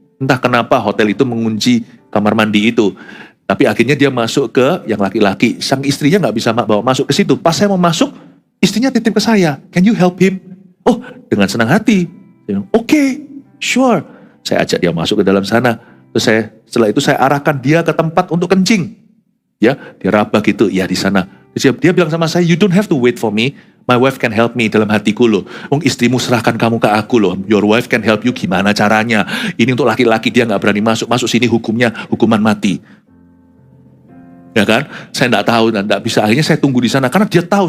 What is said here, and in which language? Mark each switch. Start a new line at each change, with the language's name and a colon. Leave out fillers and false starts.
Indonesian: Entah kenapa hotel itu mengunci kamar mandi itu. Tapi akhirnya dia masuk ke yang laki-laki. Sang istrinya nggak bisa bawa masuk ke situ. Pas saya mau masuk, istrinya titip ke saya,
English: "Can you help him?"
Indonesian: Oh, dengan senang hati. Oke, sure. Saya ajak dia masuk ke dalam sana. Terus setelah itu saya arahkan dia ke tempat untuk kencing. Ya, dia raba gitu, ya di sana. Terus dia bilang sama saya,
English: "You don't have to wait for me. My wife can help me."
Indonesian: Dalam hatiku loh. Istrimu serahkan kamu ke aku loh.
English: Your wife can help you,
Indonesian: gimana caranya? Ini untuk laki-laki, dia gak berani masuk. Masuk sini hukumnya hukuman mati. Ya kan? Saya enggak tahu dan enggak bisa. Akhirnya saya tunggu di sana karena dia tahu.